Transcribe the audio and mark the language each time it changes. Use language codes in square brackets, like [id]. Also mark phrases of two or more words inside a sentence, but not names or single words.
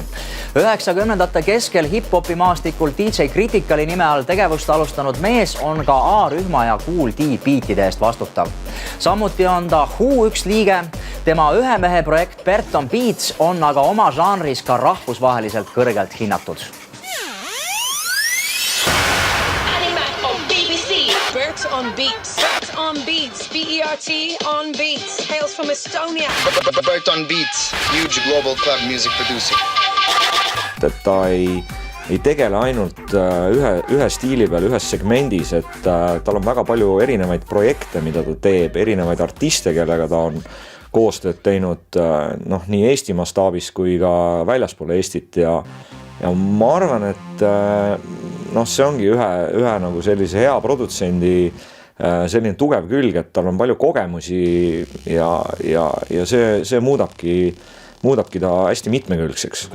[et] 90ndate keskel hip-hopi maastikul DJ Criticali nime all tegevust alustanud mees on ka A-rühma ja Kool D beatide eest vastutav. Samuti on ta Who üks liige. Tema ühe mehe projekt Bert on Beats on aga oma žanris ka rahvusvaheliselt kõrgelt hinnatud. [en] Bert on Beats. Bert on Beats. B-E-R-T on Beats. Hails from Estonia. Bert on Beats. Huge global club music producer. [et] Ta ei tegele ainult ühe stiili peal, ühes segmendis, et tal on väga palju erinevaid projekte, mida ta teeb, erinevaid artiste, kellega ta on koostööd teinud nii Eesti mastaabis kui ka väljaspool Eestit ja ma arvan, et see ongi ühe nagu sellise hea produtsendi selline tugev külg, et tal on palju kogemusi ja see muudabki ta hästi mitmekülgseks.